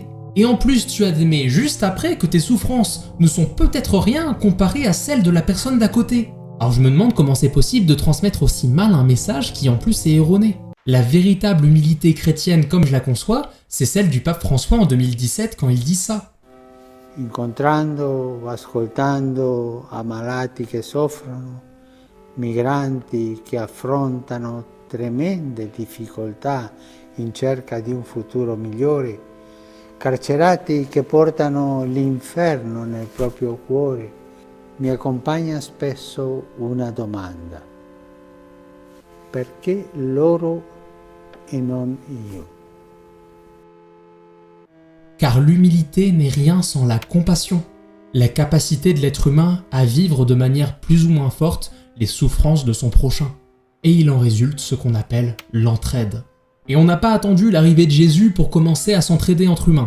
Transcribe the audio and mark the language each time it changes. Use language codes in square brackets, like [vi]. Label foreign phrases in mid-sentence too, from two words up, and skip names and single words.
[fr] Et en plus, tu admets juste après que tes souffrances ne sont peut-être rien comparées à celles de la personne d'à côté. Alors je me demande comment c'est possible de transmettre aussi mal un message qui en plus est erroné. La véritable humilité chrétienne comme je la conçois, c'est celle du pape François en 2017 quand il dit ça. [it] Incontrando, ascoltando ammalati che soffrono, migranti che affrontano tremende difficoltà in cerca di un futuro migliore, carcerati che portano l'inferno nel proprio cuore, mi accompagna spesso una domanda: perché loro e non io? [fr] Car l'humilité n'est rien sans la compassion, la capacité de l'être humain à vivre de manière plus ou moins forte les souffrances de son prochain. Et il en résulte ce qu'on appelle l'entraide. Et on n'a pas attendu l'arrivée de Jésus pour commencer à s'entraider entre humains.